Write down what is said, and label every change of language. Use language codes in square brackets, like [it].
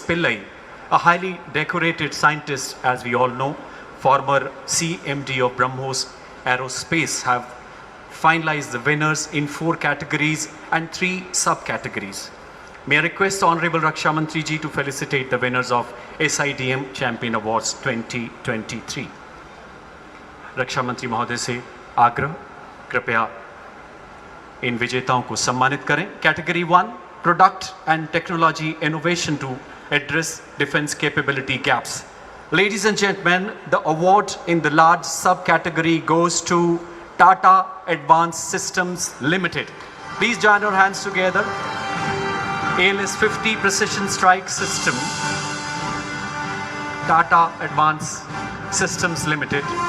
[en] Pillai, a highly decorated scientist, as we all know, former CMD of BrahMos Aerospace, have finalized the winners in 4 categories and 3 subcategories. May I request Honorable Raksha Mantri ji to felicitate the winners of SIDM Champion Awards 2023. [hi] Raksha Mantri Mahoday से आग्रह, कृपया इन विजेताओं को सम्मानित करें. [en] Category 1, Product and Technology Innovation to address defense capability gaps. Ladies and gentlemen, the award in the large subcategory goes to Tata Advanced Systems Limited. Please join your hands together. ALS-50 Precision Strike System, Tata Advanced Systems Limited.